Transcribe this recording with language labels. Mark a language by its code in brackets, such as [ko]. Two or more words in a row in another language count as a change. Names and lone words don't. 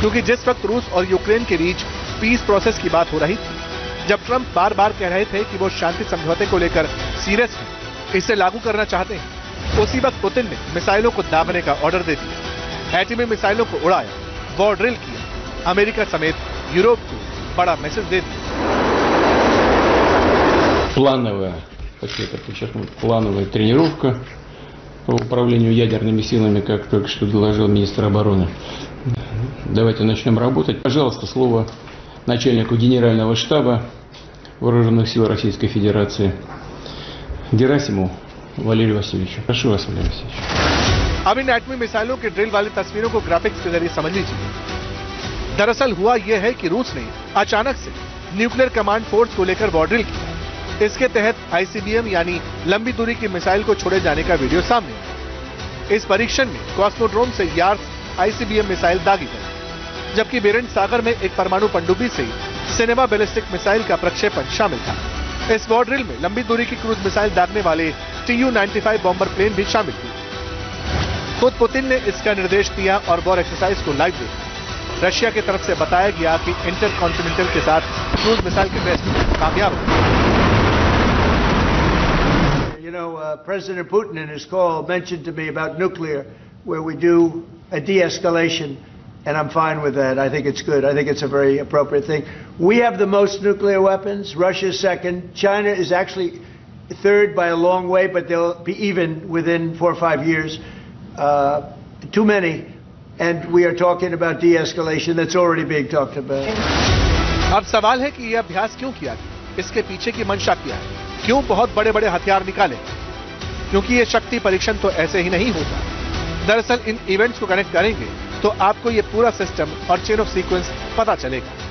[hi] क्योंकि जिस वक्त रूस और यूक्रेन के बीच [en] peace process [hi] की बात हो रही थी, जब ट्रंप बार बार कह रहे थे कि वो शांति समझौते को लेकर सीरियस हैं, इसे लागू करना चाहते हैं, उसी वक्त पुतिन ने मिसाइलों को दाबने का ऑर्डर दे दिया, एटमी मिसाइलों को उड़ाया, [en] war drill [hi] किया, अमेरिका समेत यूरोप को बड़ा मैसेज दे दिया। [ru] Плановая, хочу это подчеркнуть, плановая тренировка по управлению ядерными силами, как только что доложил министр обороны. Давайте начнем работать. Пожалуйста, слово начальнику генерального штаба Вооруженных сил Российской Федерации Герасимову Валерию Васильевичу. Прошу вас, Валерий Васильевич. [hi] अब इन एटमी मिसाइलों के ड्रिल वाली तस्वीरों को ग्राफिक्स के जरिए समझ लीजिए। दरअसल हुआ यह है कि रूस ने अचानक से [en] nuclear command force [hi] को लेकर [en] war drill [hi] किया। इसके तहत आईसीबीएम यानी लंबी दूरी की मिसाइल को छोड़े जाने का वीडियो सामने आया। इस परीक्षण में कॉस्मोड्रोम से यार्स [en] ICBM missile [hi] दागी गई, जबकि बेरेंट सागर में एक परमाणु पनडुब्बी से [en] cinema ballistic missile [hi] का प्रक्षेपण शामिल था। इस वॉर ड्रिल में लंबी दूरी की [en] cruise missile [hi] दागने वाले TU-95 [en] bomber plane [hi] भी शामिल थे। खुद पुतिन ने इसका निर्देश दिया और [en] war exercise [hi] को लाइव देखा। रशिया की तरफ से बताया गया कि इंटरकॉन्टिनेंटल के साथ [en] cruise missile [hi] के टेस्ट कामयाब हुए। [en] You know, President Putin in his call mentioned to me about nuclear, where we do a de-escalation, and I'm fine with that. I think it's good. I think it's a very appropriate thing. We have the most nuclear weapons. Russia's second. China is actually third by a long way, but they'll be even within 4 or 5 years. Too many. And we are talking about de-escalation. That's already being talked about. [hi] अब सवाल है कि यह अभ्यास क्यों किया गया? इसके पीछे की मंशा क्या है? क्यों बहुत बड़े बड़े हथियार निकाले? क्योंकि ये शक्ति परीक्षण तो ऐसे ही नहीं होता। दरअसल इन इवेंट्स को कनेक्ट करेंगे तो आपको ये पूरा सिस्टम और [en] chain of sequence [hi] पता चलेगा।